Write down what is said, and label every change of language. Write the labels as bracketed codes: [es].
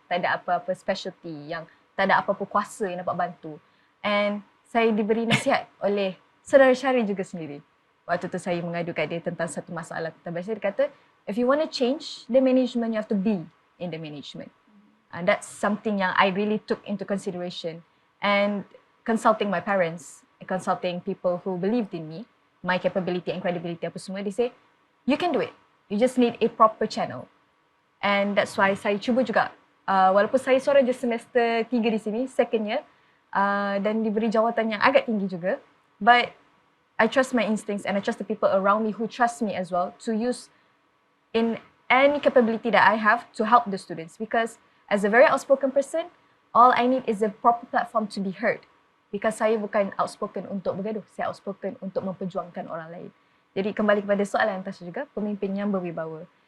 [ms] Tak ada apa-apa specialty, yang tak ada apa-apa kuasa yang dapat bantu. And saya diberi nasihat oleh saudara Syahrir juga sendiri. Waktu tu saya mengadu kat dia tentang satu masalah tentang bahasa. Dia kata, [en] if you want to change the management, you have to be in the management. And that's something yang I really took into consideration. And consulting my parents, consulting people who believed in me, my capability and credibility [ms] apa semua, [en] they say, you can do it. You just need a proper channel. And that's why [ms] saya cuba juga, walaupun saya seorang je semester 3 di sini, [en] second year, [ms] dan diberi jawatan yang agak tinggi juga, [en] but I trust my instincts and I trust the people around me who trust me as well to use in any capability that I have to help the students, because as a very outspoken person, all I need is a proper platform to be heard. [ms] Because saya bukan outspoken untuk bergaduh, saya outspoken untuk memperjuangkan orang lain. Jadi kembali kepada soalan Tasha juga, pemimpin yang berwibawa.